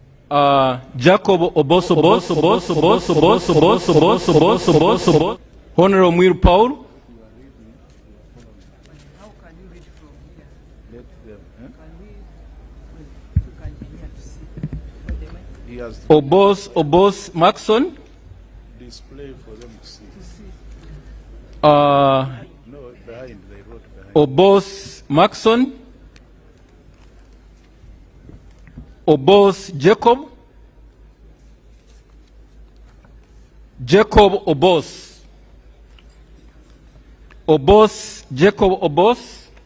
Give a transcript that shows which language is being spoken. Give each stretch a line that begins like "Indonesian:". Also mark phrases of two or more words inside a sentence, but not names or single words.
English: Jacob Oboth-Oboth, Honorable Mwiru Paul. Oboth Markson. Display for them to see. No, behind, they wrote behind. Oboth Markson. Oboth Jacob. Jacob Oboth. Oboth Jacob Oboth.